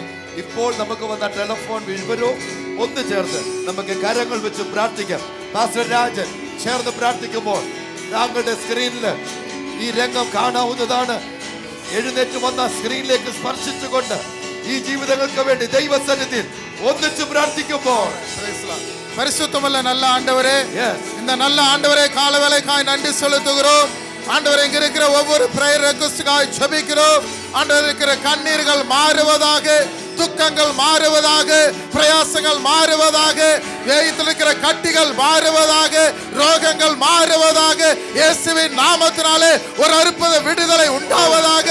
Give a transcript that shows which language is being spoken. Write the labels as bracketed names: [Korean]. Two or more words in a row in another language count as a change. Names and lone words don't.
[Malayalam] ഇപ്പോൾ നമുക്ക് വന്ന ടെലിഫോൺ വിവരവും ഒന്ന് ചേർന്ന് നമുക്ക് കരങ്ങൾ വെച്ച് പ്രാർത്ഥിക്കാം. പാസ്റ്റർ രാജൻ ചേർന്ന് പ്രാർത്ഥിക്കുമ്പോൾ താങ്കളുടെ സ്ക്രീനിൽ ഈ രംഗം കാണാവുന്നതാണ്. എഴുന്നേറ്റ് വന്ന സ്ക്രീനിലേക്ക് സ്പർശിച്ചുകൊണ്ട് ഈ ജീവിതങ്ങൾക്ക് വേണ്ടി ദൈവസന്നിധിയിൽ ഒന്നിച്ച് പ്രാർത്ഥിക്കുമ്പോൾ [Tamil] பரிசுத்தமுள்ள நல்ல ஆண்டவரே, இந்த நல்ல ஆண்டவரே, காலவேளைக்காய் நன்றி செலுத்துகிறோம். ஆண்டவரே, இங்க இருக்கிற ஒவ்வொரு [English] prayer request [Tamil] ஜெபிக்கிறோம். ஆண்டவரே, இருக்கிற கண்ணீர்கள் மாறுவதாக, துக்கங்கள் மாறுவதாக, பிரயாசங்கள் மாறுவதாக, வேயத்தில் இருக்கிற கட்டிகள் மாறுவதாக, ரோகங்கள் மாறுவதாக, இயேசுவின் நாமத்தினாலே ஒரு அற்புத விடுதலை உண்டாவதாக.